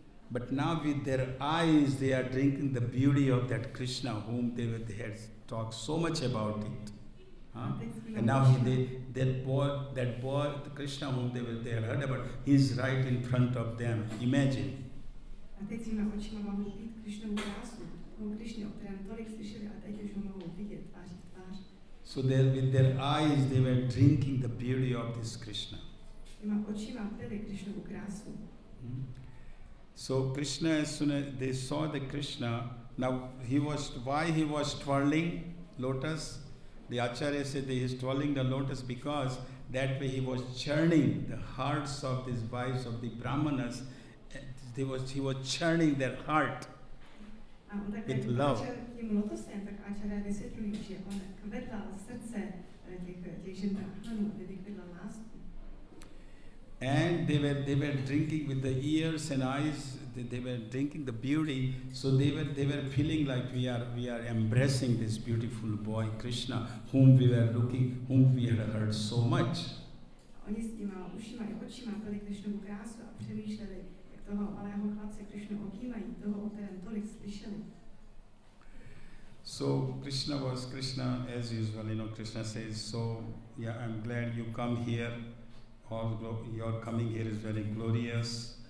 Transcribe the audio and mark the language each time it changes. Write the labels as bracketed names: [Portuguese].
[English] But now with their eyes they are drinking the beauty of that Krishna whom they had talked so much about it. Huh? And now that boy, Krishna whom they had heard about, he's right in front of them. Imagine. [Czech] A teď svýma očima mohou vidět Krišnovu krásu, toho Krišny, o kterém tolik slyšeli, a teď už ho mohou vidět tváří v tvář. [English] So with their eyes they were drinking the beauty of this Krishna. [Czech] Těma očima pili Krišnovu krásu. [English] So Krishna, as soon as they saw the Krishna, now why he was twirling lotus? The Acharya said that he is twirling the lotus because that way he was churning the hearts of these wives of the Brahmanas. He was churning their heart with love. [Czech] Tím lotosem, tak Acharya vysvětlují, že on kvedlal srdce těch žen Brahmanů, aby vykvedlal lásku. [English] And they were drinking with the ears and eyes. They were drinking the beauty. So they were feeling like we are embracing this beautiful boy Krishna, whom we had heard so much. [Czech] Oni s těma ušima i očima pili Krišnovu krásu a přemýšleli, jak toho malého chlapce Krišnu objímají, toho, o kterém tolik slyšeli. [English] So Krishna, as usual, Krishna says, so yeah, I'm glad you come here. Your coming here is very glorious.